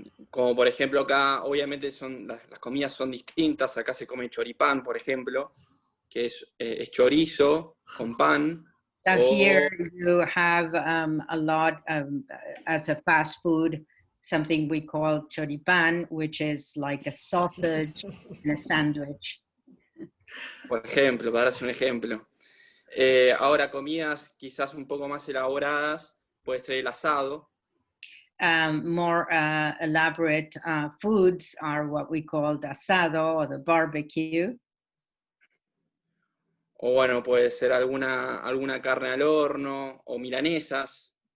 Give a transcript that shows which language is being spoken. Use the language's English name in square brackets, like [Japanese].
[Spanish] Como por ejemplo acá, obviamente las comidas son distintas. Acá se come choripán, por ejemplo, que es chorizo con pan. [English] So here you have a lot as a fast food, something we call choripán, which is like a sausage and a sandwich. [Spanish] Por ejemplo, para darse un ejemplo. Ahora, comidas quizás un poco más elaboradas, puede ser el asado. [English] More elaborate foods are what we call the asado or the barbecue. [Spanish] O bueno, puede ser alguna carne al horno o milanesas.